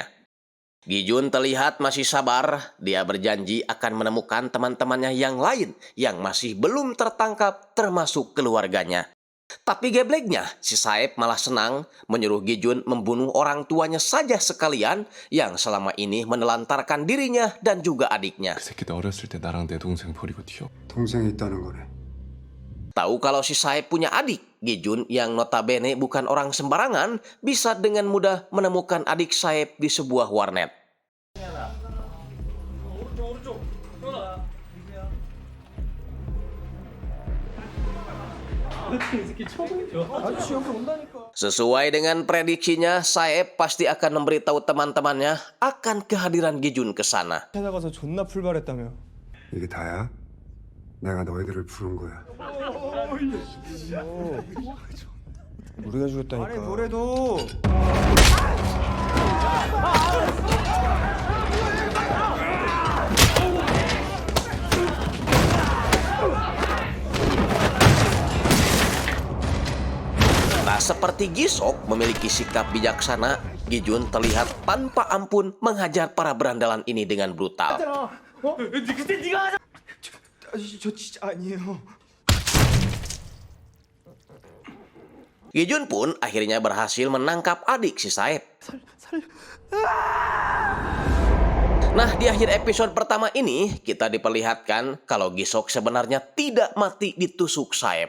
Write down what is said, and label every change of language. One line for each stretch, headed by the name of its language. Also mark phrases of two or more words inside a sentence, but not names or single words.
Indonesian: Gijun terlihat masih sabar, dia berjanji akan menemukan teman-temannya yang lain yang masih belum tertangkap termasuk keluarganya. Tapi gebleknya, si Saeb malah senang menyuruh Gijun membunuh orang tuanya saja sekalian yang selama ini menelantarkan dirinya dan juga adiknya.
Korean: 그 새끼도 어렸을 때 나랑 내 동생 버리고 튀어. 동생이 있다는 거네.
Indonesian: Tahu kalau si Saeb punya adik, Gijun yang notabene bukan orang sembarangan bisa dengan mudah menemukan adik Saeb di sebuah warnet. Sesuai dengan prediksinya, Saeb pasti akan memberitahu teman-temannya akan kehadiran Gijun ke sana.
Korean: 찾아가서 존나 풀발했다며. 이게 다야? 내가 너희들을 부른 거야. 우리가 죽였다니까. 아니 뭐래도.
Indonesian: Tak seperti Gisok memiliki sikap bijaksana, Gijun terlihat tanpa ampun menghajar para berandalan ini dengan brutal.
Korean: 저 진짜 아니에요.
Indonesian: Gijun pun akhirnya berhasil menangkap adik si Saeb. Nah, di akhir episode pertama ini, kita diperlihatkan kalau Gisok sebenarnya tidak mati ditusuk Saeb.